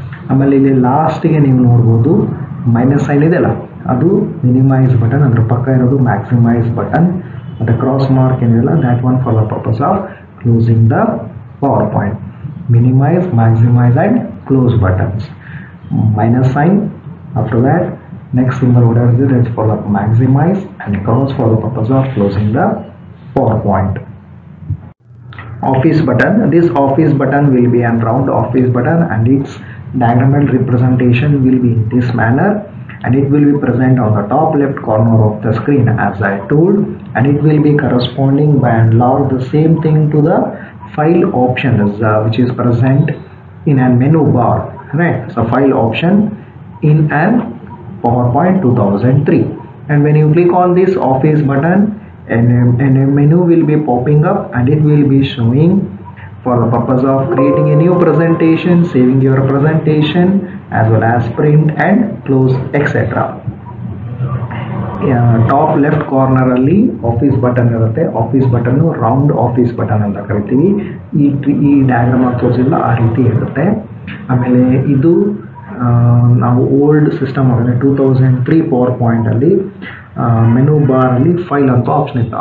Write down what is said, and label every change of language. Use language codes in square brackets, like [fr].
[kn] ಆಮೇಲೆ ಇಲ್ಲಿ ಲಾಸ್ಟಿಗೆ ನೀವು ನೋಡ್ಬೋದು ಮೈನಸ್ ಸೈನ್ ಇದೆಯಲ್ಲ, ಅದು ಮಿನಿಮೈಸ್ ಬಟನ್, ಅದ್ರ ಪಕ್ಕ ಇರೋದು ಮ್ಯಾಕ್ಸಿಮೈಸ್ ಬಟನ್, ಮತ್ತು ಕ್ರಾಸ್ ಮಾರ್ಕ್ ಏನಿದೆಯಲ್ಲ [en] That one for the purpose of closing the PowerPoint. Minimise, maximise and close buttons. Minus sign, after that next symbol whatever it is for the maximize, and cross for the purpose of closing the PowerPoint. Office button, this office button will be a round office button and its diagonal representation will be in this manner, and it will be present on the top left corner of the screen as I told, and it will be corresponding by and large the same thing to the file option which is present in a menu bar. Right, so file option in an PowerPoint 2003, and when you click on this office button, and a menu will be popping up, and it will be showing for the purpose of creating a new presentation, saving your presentation, as well as print and close, etc. [kn] Top left ಕಾರ್ನರಲ್ಲಿ office button ಇರುತ್ತೆ. Office button round office button ಅಂತ ಕರಿತೀವಿ. ಈ diagram ತೋರಿಸಿಲ್ಲ ಆ ರೀತಿ ಇರುತ್ತೆ. ಆಮೇಲೆ ಇದು ನಾವು ಓಲ್ಡ್ ಸಿಸ್ಟಮ್ ಅಂದರೆ 2003 ಪವರ್ ಪಾಯಿಂಟಲ್ಲಿ ಮೆನು ಬಾರಲ್ಲಿ ಫೈಲ್ ಅಂತ ಆಪ್ಷನ್ ಇತ್ತು.